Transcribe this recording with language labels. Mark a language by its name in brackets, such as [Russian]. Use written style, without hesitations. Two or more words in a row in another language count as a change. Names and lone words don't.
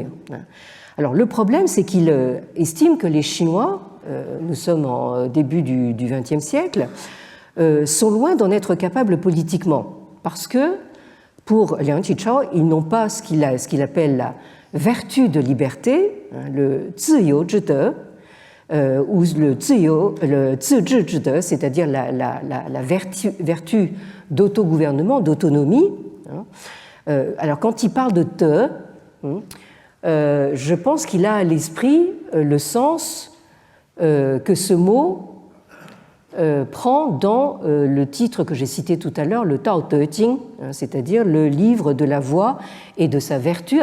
[French] Alors le problème, c'est qu'il estime que les Chinois, nous sommes en début du XXe siècle, sont loin d'en être capables politiquement, parce que pour Liang Qichao, ils n'ont pas ce qu'il appelle la vertu de liberté, le [Chinese] 自由之德, [French] ou le [Chinese] 自治之德, [French] c'est-à-dire la vertu d'autogouvernement, d'autonomie. Alors quand il parle de te, je pense qu'il a à l'esprit le sens que ce mot prend dans le titre que j'ai cité tout à l'heure, le Tao Te Ching, c'est-à-dire le livre de la voix et de sa vertu.